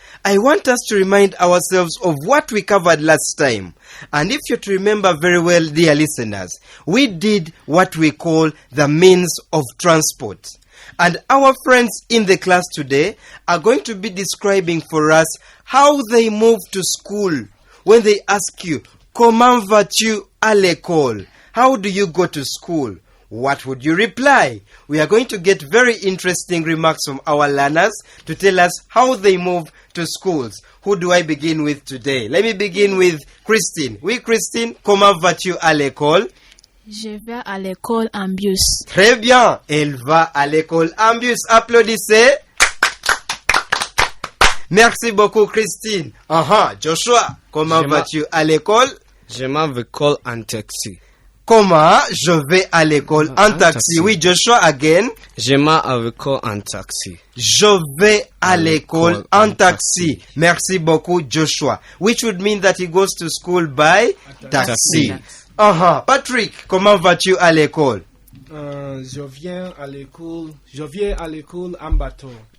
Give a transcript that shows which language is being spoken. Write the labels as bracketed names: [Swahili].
[English] I want us to remind ourselves of what we covered last time. And if you to remember very well, dear listeners, we did what we call the means of transport. And our friends in the class today are going to be describing for us how they move to school. When they ask you, [French] comment vas-tu à l'école? [English] How do you go to school? What would you reply? We are going to get very interesting remarks from our learners to tell us how they move to schools. Who do I begin with today? Let me begin with Christine. [French] Oui, Christine, comment vas-tu à l'école? Je vais à l'école en bus. Très bien. Elle va à l'école en bus. Applaudissez. Merci beaucoup, Christine. Joshua, comment vas-tu à l'école? Je m'en vais en taxi. Comment je vais à l'école en taxi? Oui, Joshua, again. Je m'en vais en taxi. Je vais à l'école en taxi. Merci beaucoup, Joshua. [English] Which would mean that he goes to school by taxi. [French] Patrick, comment vas-tu à l'école? Je viens à l'école en bateau.